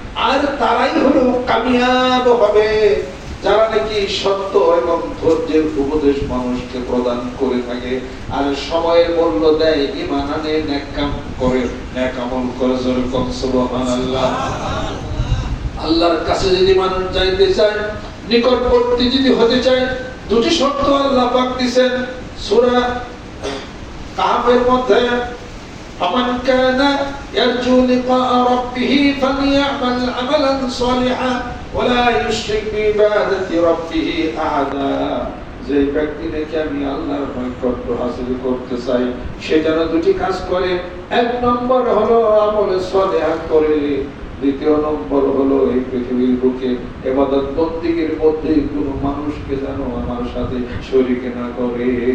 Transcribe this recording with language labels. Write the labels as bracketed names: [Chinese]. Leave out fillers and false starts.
[Bangla] আর তারাই হলো কামিয়াব হবে যারা নাকি সত্য এবং ধৈর্যের উপদেশ মানুষকে প্রদান করে থাকে, আর সময়ের মূল্য দেয়, ঈমান আনে, নেক কাম করে, নেক আমল করে। জোরে কোন সুবহানাল্লাহ। আল্লাহর কাছে যদি মানুষ যাইতে চায়, নিকটবর্তী যদি হতে চায়, দুটি শর্ত আল্লাহ পাক দিয়েছেন সূরা কাহফের মধ্যে। [Arabic] فمن كان يرجو لقاء ربه فليعمل عملا صالحا ولا يشرك بعبادة ربه أحدا। [Bangla] যে ব্যক্তি নাকি আমি আল্লাহর নৈকট্য হাসিল করতে চাই সে যেন দুটি কাজ করে। এক নম্বর হলো আমলে সালেহা করে, দ্বিতীয় নম্বর হলো এই পৃথিবীর বুকে ইবাদত বন্দেগীর মধ্যে কোনো মানুষকে যেন আমার সাথে শরীক না করে।